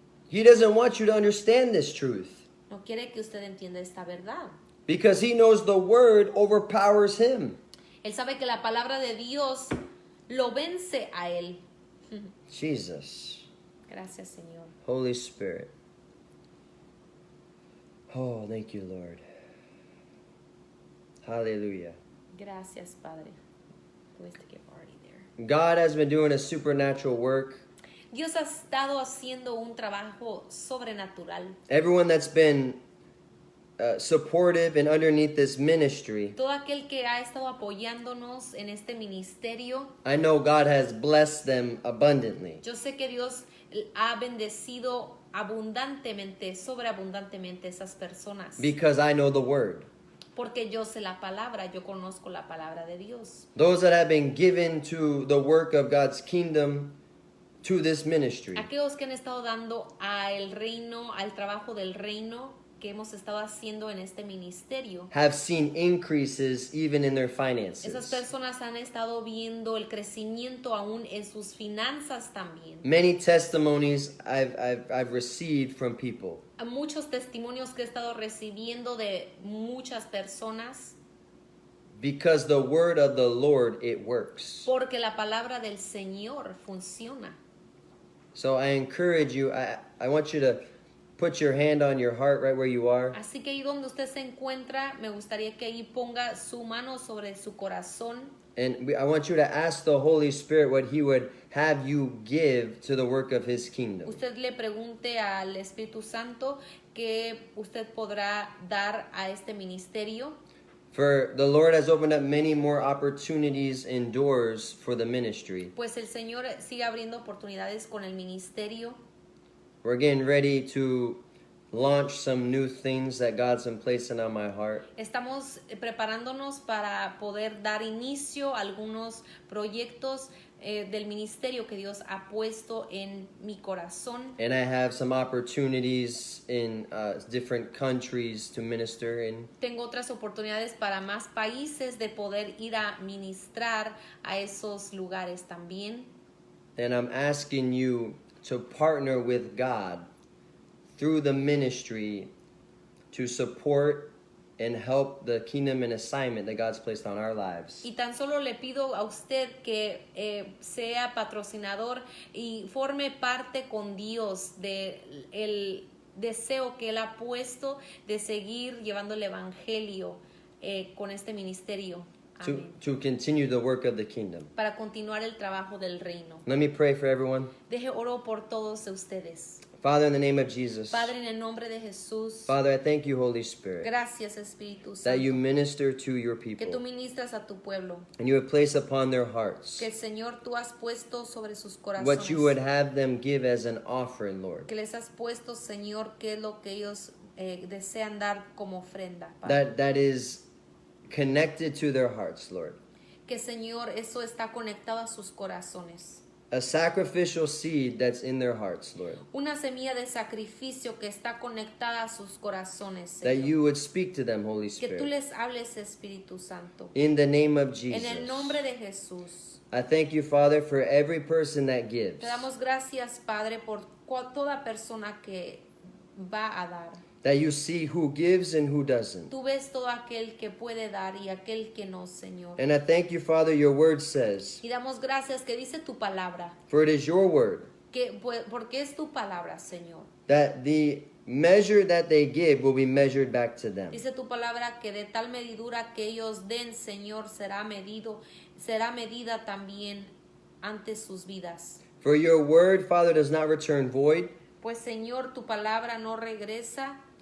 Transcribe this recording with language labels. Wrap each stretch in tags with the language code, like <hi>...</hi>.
<en>He doesn't want you to understand this truth</en> <es>No quiere que usted entienda esta verdad.</es> <en>because he knows the word overpowers him.</en> <es>Él sabe que la palabra de Dios lo vence a él.</es> <en>Jesus,</en> <es>Gracias, Señor.</es> <en>Holy Spirit. Oh, thank you, Lord. Hallelujah.</en> <es>Gracias, Padre. Tuviste que</es> <en>already there. God has been doing a supernatural work.</en> <es>Dios ha estado haciendo un trabajo sobrenatural.</es> <en>Everyone that's been supportive and underneath this ministry,</en> <es>Todo aquel que ha estado apoyándonos en este ministerio,</es> <en>I know God has blessed them abundantly.</en> <es>yo sé que Dios ha bendecido abundantemente, sobreabundantemente esas personas.</es> <en>Because I know the word.</en> <es>Porque yo sé la palabra, yo conozco la palabra de Dios.</es> <en>Those that have been given to the work of God's kingdom, to this ministry,</en> <es>Aquellos que han estado dando al reino, al trabajo del reino que hemos estado haciendo en este ministerio.</es> <en>have seen increases even in their</en> <es>Esas</es> <en>finances.</en> <es>personas han estado viendo el crecimiento aún en sus finanzas también.</es> <en>Many testimonies I've received from people</en> <es>Muchos testimonios que he estado recibiendo de muchas personas</es> <en>because the word of the Lord, it works.</en> <es>porque la palabra del Señor funciona.</es> <en>So I encourage you, I want you to put your hand on your heart right where you are.</en> <es>Así que ahí donde usted se encuentra, me gustaría que ahí ponga su mano sobre su corazón.</es> <en>And I want you to ask the Holy Spirit what He would have you give to the work of His kingdom.</en> <es>Usted le pregunte al Espíritu Santo que usted podrá dar a este ministerio.</es> <en>For the Lord has opened up many more opportunities and doors for the ministry.</en> <es>Pues el Señor sigue abriendo oportunidades con el ministerio.</es> <en>We're getting ready to launch some new things that God's been placing on my heart.</en> <es>Estamos preparándonos para poder dar inicio a algunos proyectos del ministerio que Dios ha puesto en mi corazón.</es> <en>And I have some opportunities in different countries to minister in.</en> <es>Tengo otras oportunidades para más países de poder ir a ministrar a esos lugares también.</es> <en>And I'm asking you to partner with God through the ministry to support and help the kingdom and assignment that God's placed on our lives.</en> <es>Y tan solo le pido a usted que sea patrocinador y forme parte con Dios de el deseo que Él ha puesto de seguir llevando el evangelio con este ministerio. Amén.</es> <en>To continue the work of the kingdom.</en> <es>Para continuar el trabajo del reino.</es> <en>Let me pray for everyone.</en> <es>Deje oro por todos ustedes.</es> <en>Father, in the name of Jesus.</en> <es>Padre, en el nombre de Jesús.</es> <en>Father, I thank you, Holy Spirit,</en> <es>Gracias, Espíritu</es> <en>that you</en> <es>Santo.</es> <en>minister to your</en> <es>Que tú</es> <en>people</en> <es>ministras a tu pueblo.</es> <en>and you have placed upon their hearts</en> <es>Que el Señor tú has puesto sobre sus corazones.</es> <en>what you would have them give as an offering, Lord.</en> <es>Que les has puesto, Señor, qué es lo que ellos desean dar como ofrenda. Padre.</es> <en>That is connected to their hearts, Lord.</en> <es>Que, Señor, eso está conectado a sus corazones.</es> <en>a sacrificial seed that's in their hearts, Lord.</en> <es>Una semilla de sacrificio que está conectada a sus corazones,</es> <en>That</en> <es>Señor.</es> <en>you would speak to them, Holy</en> <es>Que tú</es> <en>Spirit.</en> <es>les hables, Espíritu Santo.</es> <en>In the name of</en> <es>En el</es> <en>Jesus.</en> <es>nombre de Jesús.</es> <en>I thank you, Father, for every person that gives.</en> <es>Te damos gracias, Padre, por toda persona que va a dar.</es> <en>That you see who gives and who doesn't.</en> <es>Tú ves todo aquel que puede dar y aquel que no, Señor.</es> <en>And I thank you, Father, your word says,</en> <es>Y damos gracias que dice tu palabra,</es> <en>for it is your word,</en> <es>porque es tu palabra, Señor.</es> <en>that the measure that they give will be measured back to them.</en> <es>Dice tu palabra que de tal medidura que ellos den, Señor, será medida también ante sus vidas.</es> <en>For your word, Father, does not return void,</en> <es>Pues, Señor, tu palabra no regresa</es>